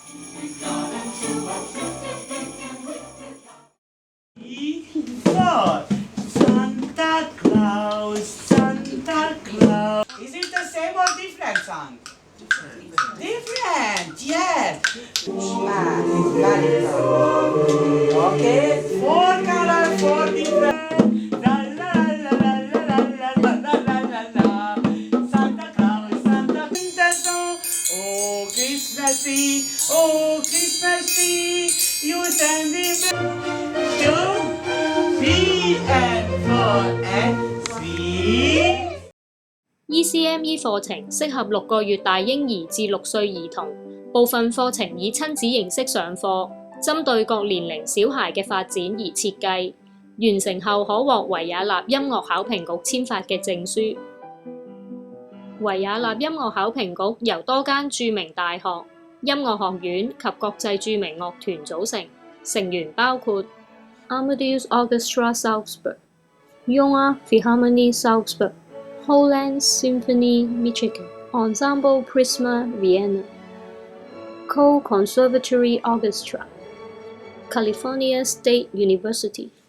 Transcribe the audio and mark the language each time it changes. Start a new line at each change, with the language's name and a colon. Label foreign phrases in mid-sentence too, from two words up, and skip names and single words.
English: Santa Claus, Santa Claus. Is it the same or different song? Different, yes. Okay, 4 colors, 4 different. La la la la la la la la la la la. Santa Claus, Santa Claus. Oh Christmassy, oh Christmassy, you send me to be and for and see.
Cantonese: ECME 課程適合6個月大嬰兒至6歲兒童，部分課程以親子形式上課，針對各年齡小孩嘅發展而設計。完成後可獲維也納音樂考評局簽發嘅證書。維也納音樂考評局由多間著名大學、音樂學院及國際著名樂團組成，成員包括 Amadeus Orchestra Salzburg、Jona Philharmonie Salzburg、Holland Symphony Michigan、Ensemble Prisma Vienna、Co Conservatory Orchestra、California State University。